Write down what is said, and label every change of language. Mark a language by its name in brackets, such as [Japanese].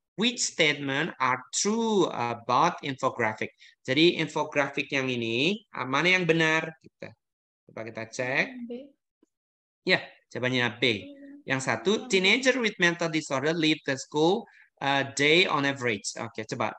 [English] Which statement are true about infographic? [Indonesian] Jadi infographic yang ini mana yang benar? Coba kita cek. Ya, jawabannya B. Yang satu, [English] teenager with mental disorder leave the school day on average. Oke, coba.